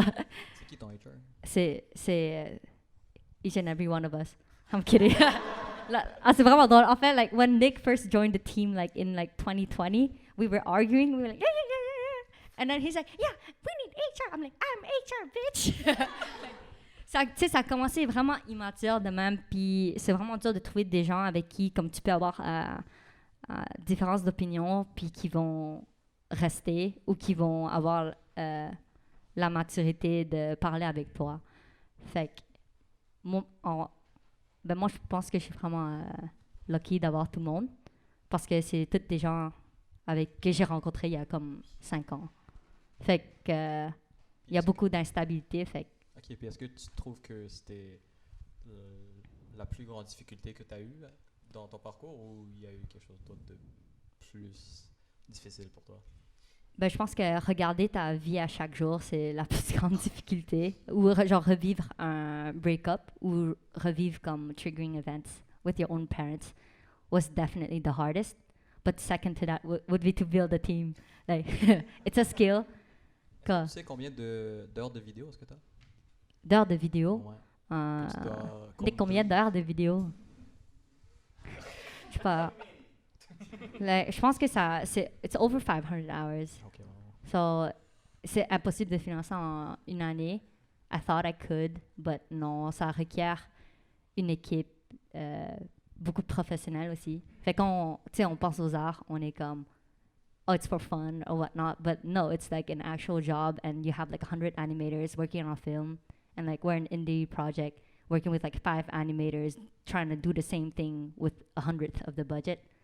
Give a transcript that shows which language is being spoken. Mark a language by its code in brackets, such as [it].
[fr] C'est qui ton HR? c'est [en] each and every one of us. I'm kidding. [fr] C'est vraiment drôle. En fait, [en] like when Nick first joined the team, like in like 2020, we were arguing. We were like, yeah. And then he's like, yeah, we need HR. I'm like, I'm HR, bitch. [fr] Ça a commencé vraiment immature de même. Puis c'est vraiment dur de trouver des gens avec qui, comme tu peux avoir différences d'opinion, puis qui vont rester ou qui vont avoir la maturité de parler avec toi. Fait que moi, je pense que je suis vraiment lucky d'avoir tout le monde parce que c'est tous des gens que j'ai rencontrés il y a comme 5 ans. Fait que il y a beaucoup d'instabilité. Fait que OK, puis est-ce que tu trouves que c'était la plus grande difficulté que tu as eue dans ton parcours ou il y a eu quelque chose d'autre de plus difficile pour toi? Ben, je pense que regarder ta vie à chaque jour, c'est la plus grande difficulté. Ou genre revivre un break-up ou revivre comme [en] triggering events with your own parents was definitely the hardest. But second to that would be to build a team. Like, it's a skill. [fr] Tu sais combien d'heures de vidéo est-ce que tu as? D'heures de vidéo? Ouais. Combien d'heures de vidéo? Je sais pas. Like, je pense que [en] it's over 500 hours. Okay, wow. [fr] So, c'est impossible de financer en une année. [en] I thought I could, but [fr] non, ça requiert une équipe, beaucoup de professionnels aussi. Fait qu'on, tu sais, on pense aux arts, on est comme, [en] oh, it's for fun or whatnot, but no, it's like an actual job and you have like 100 animators working on a film and like we're an indie project working with like 5 animators trying to do the same thing with 100th of the budget.